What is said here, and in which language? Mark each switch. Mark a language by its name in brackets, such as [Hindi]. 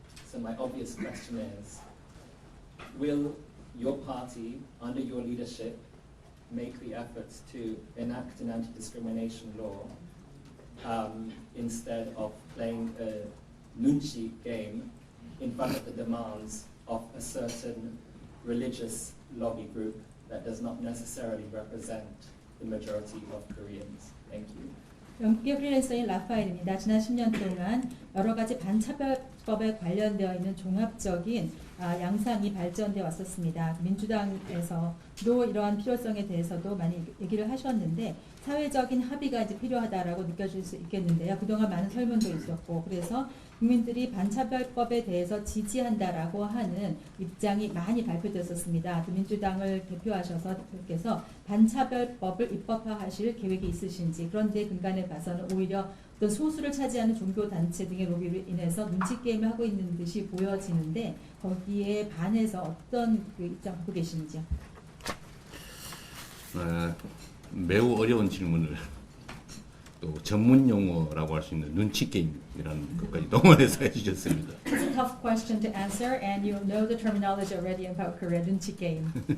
[English] So my obvious question is, will your party, under your leadership, make the efforts to enact an anti-discrimination law instead of playing a nunchi game in front of the demands of a certain religious lobby group that does not necessarily represent the majority of Koreans? Thank you. [Korean] 영국의 프리랜서인 라파엘입니다. 지난 10년 동안 여러 가지 반차별법에 관련되어 있는 종합적인 양상이 발전되어 왔었습니다. 민주당에서도 이러한 필요성에 대해서도 많이 얘기를 하셨는데 사회적인 합의가 이제 필요하다라고 느껴질 수 있겠는데요. 그동안 많은 설문도 있었고 그래서 국민들이 반차별법에 대해서 지지한다라고 하는 입장이 많이 발표됐었습니다. 민주당을 대표하셔서 대표께서 반차별법을 입법화하실 계획이 있으신지 그런데 근간에 봐서는 오히려 어떤 소수를 차지하는 종교단체 등의 로비로 인해서 눈치 게임을 하고 있는 듯이 보여지는데 거기에 반해서 어떤 그 입장 갖고 계시는지요? 매우 어려운 질문을 또 전문 용어라고 할 수 있는 눈치 게임이라는 것까지 동원해서 해주셨습니다. [English] It's a tough question to answer, and you know the terminology already about Korea, 눈치 게임.